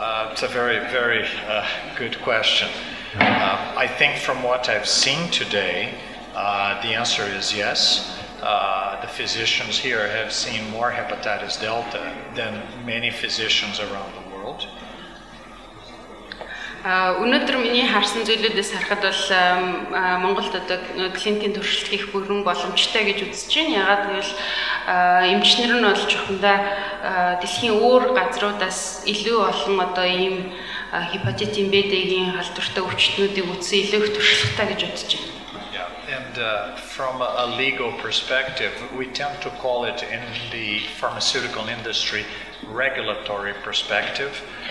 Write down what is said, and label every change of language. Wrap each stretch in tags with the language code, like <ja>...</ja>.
<en>It's a very, very good question. I think from what I've seen today, the answer is yes. The physicians here have seen more hepatitis delta than many physicians around the world.</en> <mn>Өнөөдөр миний харсан зүйлүүдээс харахад бол Монголд одоо клиникийн туршилт хийх бүрэн боломжтой гэж үзэж байна. Ягаад гэвэл эмчнэр нь бол жохондоо дэлхийн өөр газруудаас илүү олон одоо ийм хепатитийн B-ийн халдвартай өвчтнүүдийг үзсэн илүү их туршлагатай гэж үзэж байна.</mn> <en>And from a legal perspective, we tend to call it in the pharmaceutical industry regulatory perspective.</en>